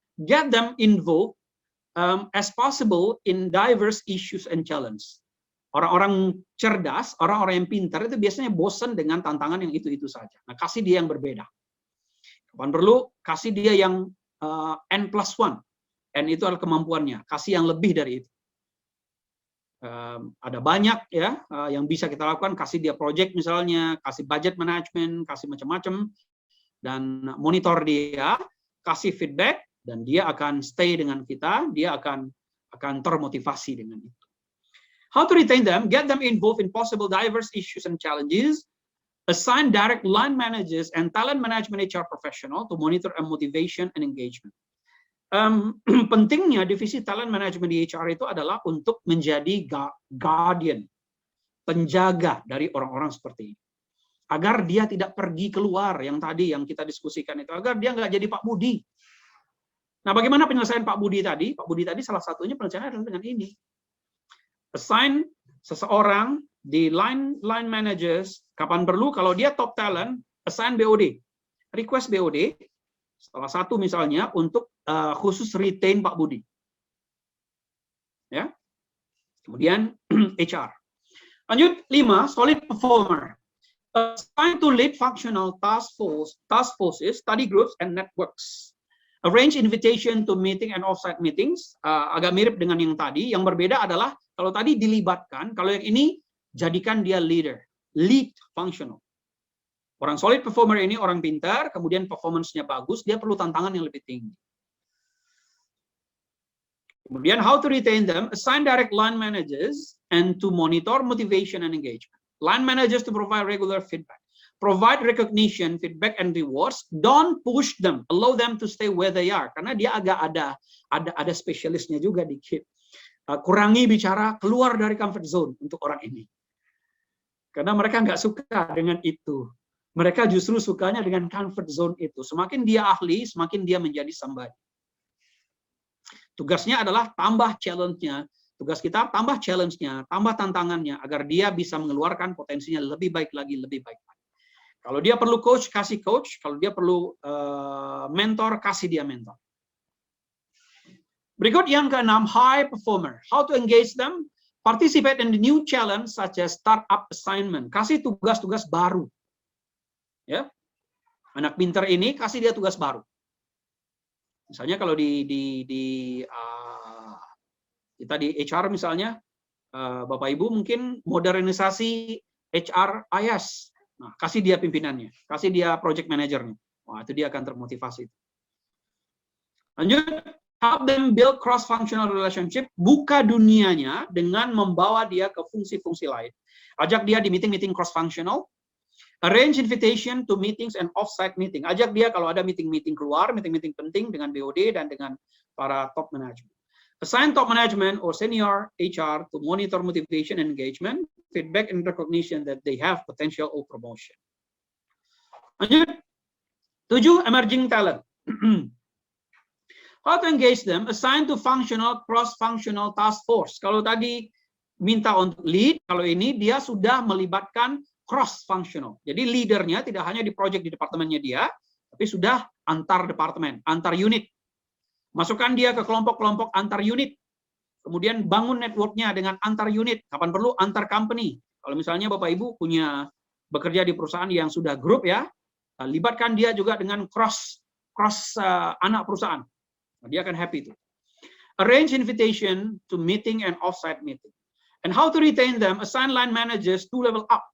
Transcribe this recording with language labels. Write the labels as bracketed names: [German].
[English] Get them involved as possible in diverse issues and challenges. [Indonesian] Orang-orang cerdas, orang-orang yang pintar itu biasanya bosan dengan tantangan yang itu-itu saja. Nah, kasih dia yang berbeda. Kapan perlu, kasih dia yang N+1. N itu adalah kemampuannya. Kasih yang lebih dari itu. Ada banyak ya yang bisa kita lakukan. Kasih dia project misalnya, kasih budget management, kasih macam-macam, dan monitor dia, kasih feedback, dan dia akan stay dengan kita. Dia akan termotivasi dengan itu. [English] How to retain them? Get them involved in possible diverse issues and challenges. Assign direct line managers and talent management HR professional to monitor and motivation and engagement. [Indonesian] Pentingnya divisi talent management di HR itu adalah untuk menjadi guardian, penjaga dari orang-orang seperti ini. Agar dia tidak pergi keluar, yang tadi yang kita diskusikan itu, agar dia nggak jadi Pak Budi. Nah, bagaimana penyelesaian Pak Budi tadi? Pak Budi tadi salah satunya penyelesaiannya adalah dengan ini. Assign seseorang di line managers, kapan perlu, kalau dia top talent, assign BOD. Request BOD, salah satu misalnya untuk khusus retain Pak Budi. Ya. Kemudian HR. Lanjut 5, solid performer. [English] Assign to lead functional task forces, study groups, and networks. Arrange invitation to meeting and offsite meetings. [Indonesian] Agak mirip dengan yang tadi. Yang berbeda adalah kalau tadi dilibatkan, kalau yang ini jadikan dia leader, lead functional. Orang solid performer ini orang pintar, kemudian performance-nya bagus, dia perlu tantangan yang lebih tinggi. [English] Kemudian how to retain them? Assign direct line managers and to monitor motivation and engagement. Line managers to provide regular feedback. Provide recognition, feedback, and rewards. Don't push them. Allow them to stay where they are. [Indonesian] Karena dia agak ada spesialisnya juga dikit. Kurangi bicara keluar dari comfort zone untuk orang ini. Karena mereka nggak suka dengan itu. Mereka justru sukanya dengan comfort zone itu. Semakin dia ahli, semakin dia menjadi somebody. Tugasnya adalah tambah challenge-nya. Tugas kita tambah challenge-nya, tambah tantangannya, agar dia bisa mengeluarkan potensinya lebih baik lagi, lebih baik lagi. Kalau dia perlu coach, kasih coach. Kalau dia perlu mentor, kasih dia mentor. Berikut yang ke-6, [English] high performer. How to engage them? Participate in the new challenge such as startup assignment. [Indonesian] Kasih tugas-tugas baru. Ya, anak pintar ini kasih dia tugas baru. Misalnya kalau kita di HR misalnya, Bapak Ibu mungkin modernisasi HRIS. Nah, kasih dia pimpinannya, kasih dia project manajernya. Wah, itu dia akan termotivasi. Lanjut, [English] help them build cross-functional relationship. [Indonesian] Buka dunianya dengan membawa dia ke fungsi-fungsi lain. Ajak dia di meeting-meeting cross-functional. [English] Arrange invitation to meetings and off-site meeting. [Indonesian] Ajak dia kalau ada meeting-meeting keluar, meeting-meeting penting dengan BOD dan dengan para top management. [English] Assign top management or senior HR to monitor motivation and engagement, feedback and recognition that they have potential of promotion. [Indonesian] Lanjut. 7, emerging talent. [English] How to engage them? Assign to functional, cross-functional task force. [Indonesian] Kalau tadi minta untuk lead, kalau ini dia sudah melibatkan cross-functional. Jadi leadernya tidak hanya di project di departemennya dia, tapi sudah antar departemen, antar unit. Masukkan dia ke kelompok-kelompok antar unit. Kemudian bangun networknya dengan antar unit. Kapan perlu antar company. Kalau misalnya Bapak Ibu punya bekerja di perusahaan yang sudah grup ya, libatkan dia juga dengan cross anak perusahaan. Dia akan happy itu. [English] Arrange invitation to meeting and off-site meeting. And how to retain them? Assign line managers to level up.